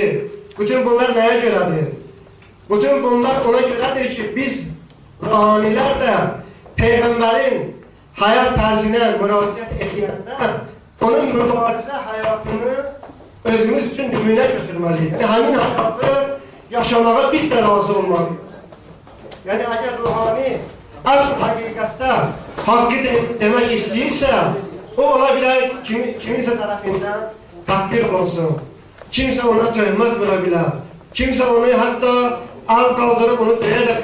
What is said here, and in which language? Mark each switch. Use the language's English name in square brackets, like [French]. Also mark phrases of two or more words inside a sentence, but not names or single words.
[Azerbaijani] Bütün bunlar nəyə görədir? Bütün bunlar ona görədir ki, biz ruhanilər də Peyğəmbərin həyat tərzinə müraciət edəndə onun mübarizə həyatını özümüz üçün nümunə götürməliyik. Yəni, həmin həyatı yaşamağa biz de razı olmalıyız. [Turkish] Yani eğer ruhani asıl hakikatta hakkı demek istiyorsa, o olabilir kiminse tarafından takdir olsun. Kimse ona töhmet vurabilir. Kimse onu hatta al kaldırıp onu döyebilir.